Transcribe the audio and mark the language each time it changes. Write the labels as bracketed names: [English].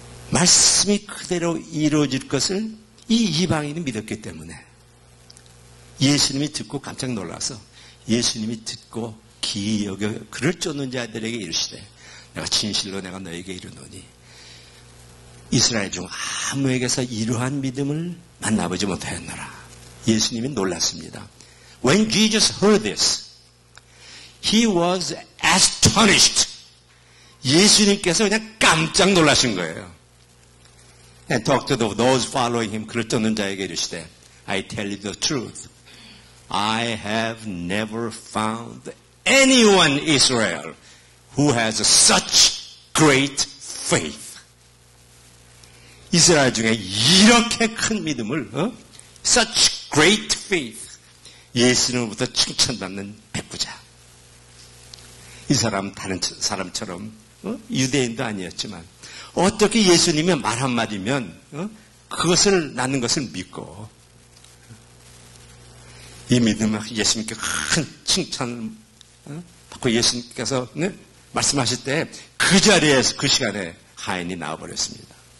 [Korean] 말씀이 그대로 이루어질 것을 이 이방인이 믿었기 때문에 예수님이 듣고 깜짝 놀라서 예수님이 듣고 기이 여겨 그를 쫓는 자들에게 이르시되 내가 진실로 내가 너에게 이르노니 이스라엘 중 아무에게서 이러한 믿음을 만나보지 못하였노라. 예수님이 놀랐습니다. [English] When Jesus heard this, he was astonished. [Korean] 예수님께서 그냥 깜짝 놀라신 거예요. [English] And talked to those following him, [Korean] 그를 쫓는 자에게 이르시되 [English] I tell you the truth. I have never found anyone in Israel who has such great faith. [Korean] 이스라엘 중에 이렇게 큰 믿음을 [English] such great faith. [Korean] 예수님으로부터 칭찬받는 백부장. 이 사람 다른 사람처럼 유대인도 아니었지만 어떻게 예수님이 말 한마디면 그것을 낳는 것을 믿고 이 믿음은 예수님께 큰 칭찬을 받고 예수님께서 말씀하실 때 그 자리에서 그 시간에 하인이 나와버렸습니다.